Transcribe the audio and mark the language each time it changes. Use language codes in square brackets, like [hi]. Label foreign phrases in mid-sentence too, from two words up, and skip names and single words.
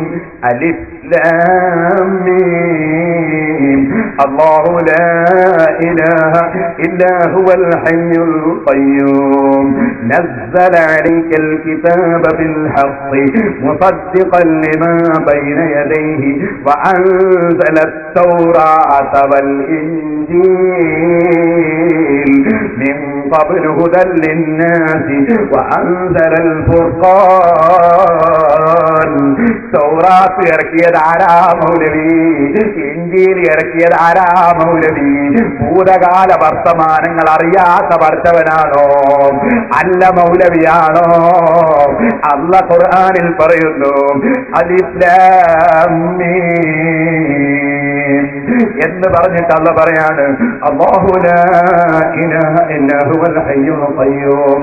[ar] الم. الله لا إله إلا هو الحي القيوم. نزل عليك الكتاب بالحق مصدقا لما بين يديه وأنزل التوراة والإنجيل من قبل هدى للناس وأنزل الفرقان. [ml] തൗറാത്ത് ഇറക്കിയത് ആരാ മൗലവി? ഇഞ്ചീൽ ഇറക്കിയത് ആരാ മൗലവി? ഭൂതകാല വർത്തമാനങ്ങൾ അറിയാത്ത വർത്തവനാണോ? അല്ല മൗലവിയാണോ? അല്ലാഹു ഖുർആനിൽ പറയുന്നു, [ar] الم [ml] എന്ന് പറഞ്ഞിട്ട് അല്ലാഹു പറയാണ്, [ar] الله لا إله إلا هو الحي القيوم.